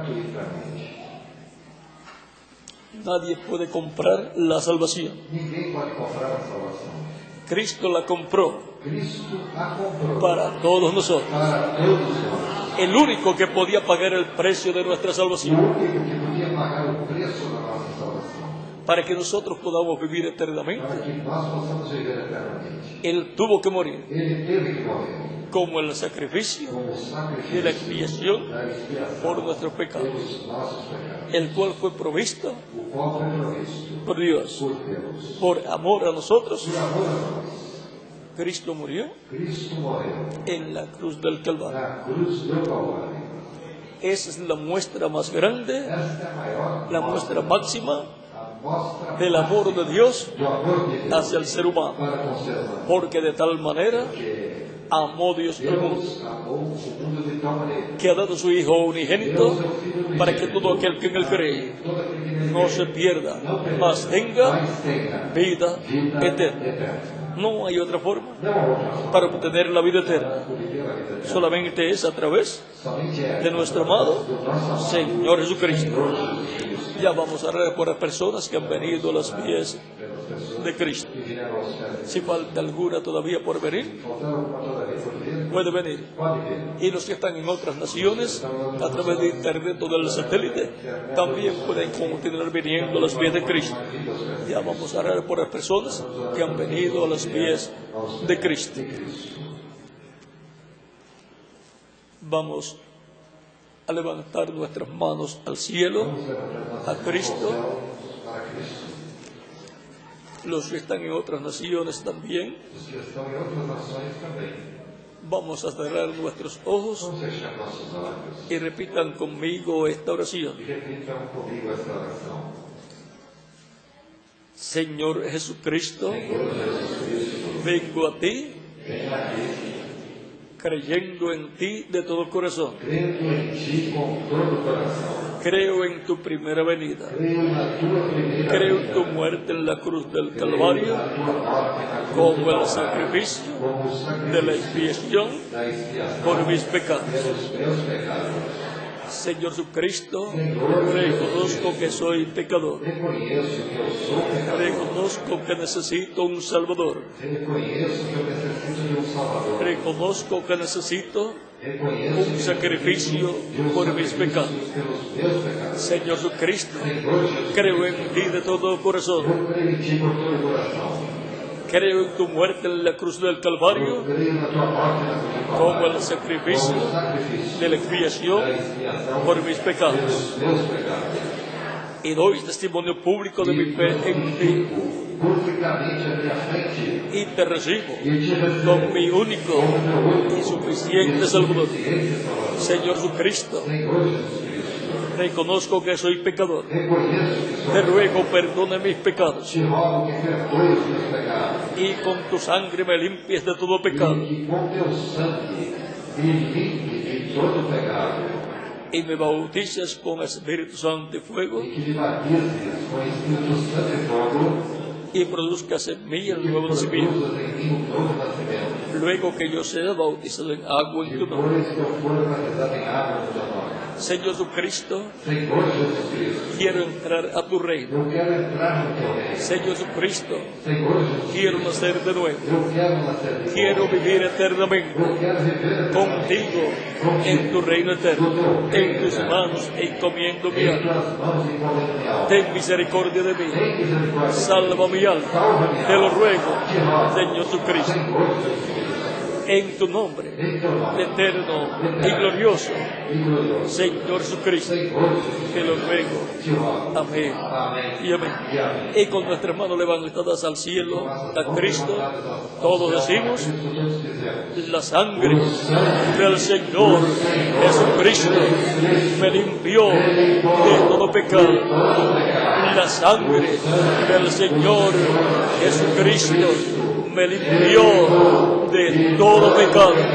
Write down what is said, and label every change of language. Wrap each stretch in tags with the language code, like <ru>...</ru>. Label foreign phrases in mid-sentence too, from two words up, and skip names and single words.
<es>Nadie puede comprar la salvación. Cristo la compró para todos nosotros. el único que podía pagar el precio de nuestra o salvación,</es> <pt>único que podia pagar o preço da nossa salvação,</pt> <es>para que nosotros podamos vivir eternamente.</es> <pt>para que nós possamos viver eternamente.</pt> <es>Él tuvo que morir</es> <pt>Ele teve que morrer</pt> <es>como el sacrificio</es> <pt>como sacrifício</pt> <es>de la expiación</es> <pt>da expiação</pt> <es>por nuestros pecados,</es> <pt>pelos nossos pecados,</pt> <es>el cual fue provisto</es> <pt>o qual foi provisto</pt> <es>por Dios.</es> <pt>por Deus.</pt> <es>Por amor a nosotros,</es> <pt>Por amor a nós,</pt> <es>Cristo murió</es> <pt>Cristo morreu</pt> <es>en la cruz del Calvario.</es> <pt>na cruz do Calvário.</pt> <es>Esa es la muestra más grande,</es> <pt>Esta é a maior</pt> <es>la muestra máxima</es> <pt>a mostra</pt> <es>del amor de Dios</es> <pt>do amor de Deus</pt> <es>hacia el ser humano,</es> <pt>para com o ser humano.</pt> <es>porque de tal manera</es> <pt>Porque</pt> <es>amó Dios al mundo,</es> <pt>Deus amou o mundo de tal maneira</pt> <es>que ha dado su Hijo unigénito para que todo aquel que en él cree</es> <pt>todo aquele que nele</pt> <es>no</es> <pt>crê</pt> <es>se pierda,</es> <pt>não perca,</pt> <es>mas tenga</es> <pt>mas tenha</pt> <es>vida</es> <pt>vida</pt> <es>eterna.</es> <pt>eterna.</pt> <es>No hay otra forma</es> <pt>Não há outra forma</pt> <es>para obtener la vida eterna,</es> <pt>de viver a vida eterna.</pt> <es>solamente es a través</es> <pt>Somente é</pt> <es>de nuestro amado</es> <pt>do nosso amado</pt> <es>Señor Jesucristo.</es> <pt>Senhor Jesus Cristo.</pt> <es>Ya vamos a orar por las personas que han venido a los pies</es> <pt>Pelas pessoas</pt> <es>de Cristo.</es> <pt>que vieram aos pés de</pt> <es>Si falta alguna todavía por venir,</es> <pt>faltar alguma todavía por vir,</pt> <es>puede venir.</es> <pt>pode vir.</pt> <es>Y los que están en otras naciones, a través de internet o del satélite, también pueden continuar viniendo a los pies de Cristo. Ya vamos a orar por las personas que han venido a los pies de Cristo. Vamos a levantar nuestras manos al cielo, a Cristo.</es> <pt>Para Cristo.</pt> <es>Los que están en otras naciones también.</es> <pt>Os que estão em outras nações também.</pt> <es>Vamos a cerrar nuestros ojos</es> <pt>Vamos fechar nossos olhos</pt> <es>y repitan conmigo esta oración.</es> <pt>e repitam comigo esta oração.</pt> <es>Señor Jesucristo,</es> <pt>Senhor Jesus Cristo,</pt> <es>vengo a ti</es> <pt>venho aqui,</pt> <es>creyendo en ti de todo corazón.</es> <pt>crendo em ti com todo o coração.</pt> <es>Creo en tu primera venida.</es> <pt>Creio na tua primeira</pt> <es>Creo en</es> <pt>vinda.</pt> <es>tu muerte en la cruz del</es> <pt>Creio</pt> <es>Calvario</es> <pt>na tua morte na cruz</pt> <es>como</es> <pt>do</pt> <es>el</es> <pt>Calvário,</pt> <es>sacrificio</es> <pt>como o</pt> <es>de la</es> <pt>sacrifício</pt> <es>expiación</es> <pt>da expiação</pt> <es>por mis pecados.</es> <pt>pelos meus pecados.</pt> <es>Señor Jesucristo, reconozco que soy pecador.</es> <pt>Reconheço que eu sou pecador.</pt> <es>Reconozco que necesito un Salvador.</es> <pt>Reconheço que eu necessito de um Salvador.</pt> <es>Reconozco que necesito</es> <pt>Reconheço</pt> <es>un</es> <pt>que</pt> <es>sacrificio</es> <pt>de um</pt> <es>por mis</es> <pt>sacrifício</pt> <es>pecados.</es> <pt>pelos meus pecados.</pt> <es>Señor Jesucristo,</es> <pt>Senhor Jesus,</pt> <es>creo en ti de todo corazón.</es> <pt>eu creio em ti por todo o coração.</pt> <es>Creo en tu muerte en la cruz del Calvario</es> <pt>Eu creio na tua morte na cruz do</pt> <es>como</es> <pt>Calvário,</pt> <es>el sacrificio</es> <pt>como o sacrifício</pt> <es>de la expiación</es> <pt>da expiação</pt> <es>por mis pecados.</es> <pt>pelos meus pecados.</pt> <es>Y doy testimonio público de mi fe en ti</es> <pt>Publicamente a minha frente</pt> <es>y te recibo</es> <pt>e te recebo</pt> <es>con mi único</es> <pt>como meu único</pt> <es>y suficiente Salvador.</es> <pt>suficiente Salvador.</pt> <es>Señor Jesucristo,</es> <pt>Senhor Jesus Cristo,</pt> <es>reconozco que soy pecador.</es> <pt>reconheço que sou</pt> <es>Te ruego perdone mis pecados</es> <pt>Te rogo que perdoe os meus pecados</pt> <es>y con tu sangre me limpies de todo pecado</es> <pt>e que com teu sangue me limpe de todo pecado</pt> <es>y me bautices con Espíritu Santo y fuego</es> <pt>e que me batizes com o Espírito Santo e fogo</pt> <es>y produzcas en mí el</es> <pt>que</pt> <es>nuevo nacimiento.</es> <pt>produzas em mim um novo nascimento.</pt> <es>Luego que yo sea bautizado en agua en tu nombre.</es> <pt>Depois que eu for batizado em água no teu nome.</pt> <es>Señor Jesucristo,</es> <pt>Senhor Jesus Cristo,</pt> <es>quiero entrar a tu reino.</es> <pt>eu quero entrar no teu reino.</pt> <es>Señor Jesucristo,</es> <pt>Senhor Jesus</pt> <es>quiero</es> <pt>Cristo,</pt> <es>nacer de nuevo.</es> <pt>eu quero nascer de</pt> <es>Quiero</es> <pt>novo.</pt> <es>vivir eternamente</es> <pt>Eu quero viver</pt> <es>contigo en tu reino eterno. En tus manos encomiendo mi</es> <pt>em</pt> <es>alma.</es> <pt>tuas mãos e com minha alma.</pt> <es>Ten misericordia de mí.</es> <pt>Tem misericórdia.</pt> <es>Salva mi alma.</es> <pt>Salva minha</pt> <es>Te lo</es> <pt>alma.</pt> <es>ruego,</es> <pt>Te rogo.</pt> <es>Señor Jesucristo,</es> <pt>Senhor Jesus Cristo,</pt> <es>en tu nombre</es> <pt>em teu nome</pt> <es>eterno y glorioso.</es> <pt>e glorioso.</pt> <es>Señor Jesucristo,</es> <pt>Senhor Jesus</pt> <es>te lo ruego.</es> <pt>te rogo.</pt> <es>Amén.</es> <pt>Amém.</pt> <es>Y amén.</es> <pt>E amém.</pt> <es>Y con nuestras manos levantadas al cielo, a Cristo, todos decimos,</es> <pt>Cristo, todos dizemos.</pt> <es>la sangre del Señor Jesucristo me limpió de todo pecado. La sangre del Señor Jesucristo me limpió de todo pecado.</es>